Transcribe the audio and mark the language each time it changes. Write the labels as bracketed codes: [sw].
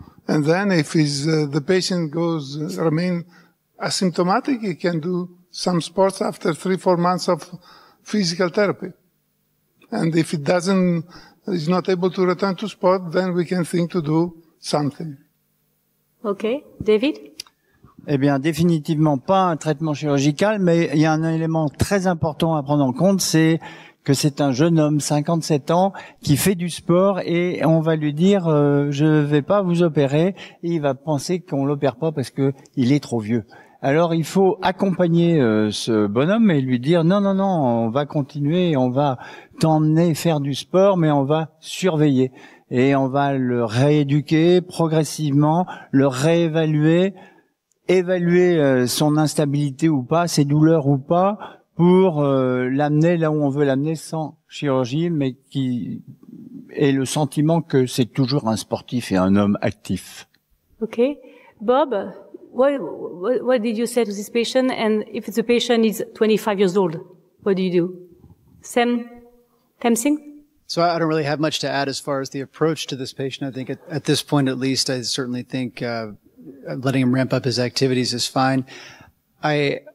[en] And then if the patient remain asymptomatic, he can do some sports after 3-4 months of physical therapy. And if is not able to return to sport, then we can think to do something. Okay. David? [fr] Eh bien, définitivement pas un traitement chirurgical, mais il y a un élément très important à prendre en compte, c'est que c'est un jeune homme, 57 ans, qui fait du sport et on va lui dire je vais pas vous opérer, et il va penser qu'on l'opère pas parce que il est trop vieux. Alors il faut accompagner ce bonhomme et lui dire non, on va continuer, on va t'emmener faire du sport, mais on va surveiller et on va le rééduquer progressivement, le réévaluer, évaluer son instabilité ou pas, ses douleurs ou pas, pour l'amener là où on veut l'amener sans chirurgie, mais qui ait le sentiment que c'est toujours un sportif et un homme actif. [en] Okay. Bob, what did you say to this patient? And if the patient is 25 years old, what do you do? Same thing? So I don't really have much to add as far as the approach to this patient. I think at this point, at least, I certainly think letting him ramp up his activities is fine. I